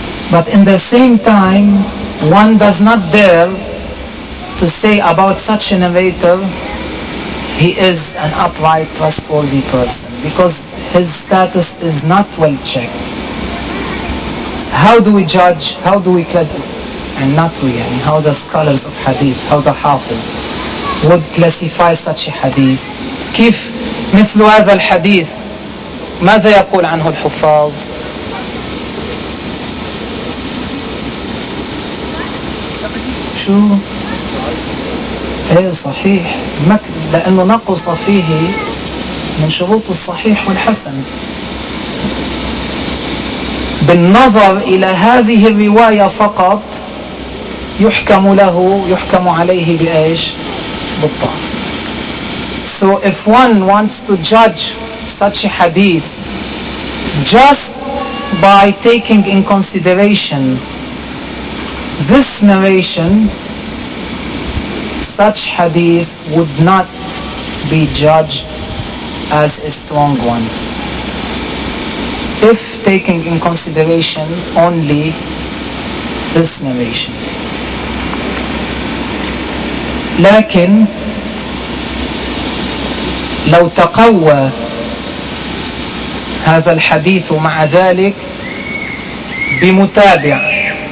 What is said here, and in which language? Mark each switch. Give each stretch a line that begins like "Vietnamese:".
English: But in the same time, one does not dare to say about such a narrator, he is an upright, trustworthy person, because his status is not well checked. How do we judge? How do we classify? And not we, and how the scholars of hadith, how the hafiz would classify such a hadith.
Arabic: كيف مثل هذا الحديث ماذا يقول عنه الحفاظ؟ شو؟ إيه صحيح، لأنه نقص فيه من شروط الصحيح والحسن. بالنظر إلى هذه الرواية فقط يحكم له، يحكم عليه بإيش؟ بالطعن.
English: So if one wants to judge such a hadith just by taking in consideration this narration, such hadith would not be judged as a strong one. If taking in consideration only this narration.
Arabic: لكن لو تقوى هذا الحديث مع ذلك بمتابع